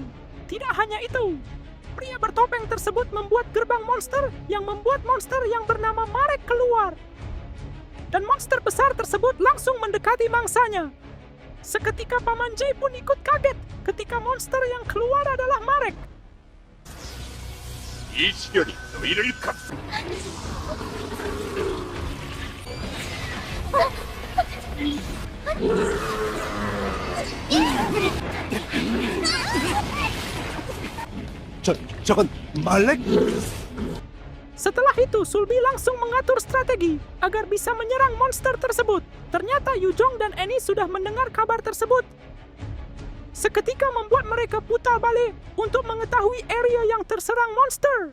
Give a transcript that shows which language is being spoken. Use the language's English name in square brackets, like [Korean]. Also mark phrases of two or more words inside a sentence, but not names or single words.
[Indonesian] Tidak hanya itu, pria bertopeng tersebut membuat gerbang monster yang membuat monster yang bernama Marek keluar. Dan monster besar tersebut langsung mendekati mangsanya. Seketika Paman J pun ikut kaget ketika monster yang keluar adalah Marek. [Japanese] 一緒に乗れるか。 [Korean] 저건 말렉? [Indonesian] Setelah itu, Sulbi langsung mengatur strategi agar bisa menyerang monster tersebut. Ternyata Yujong dan Annie sudah mendengar kabar tersebut. Seketika membuat mereka putar balik untuk mengetahui area yang terserang monster.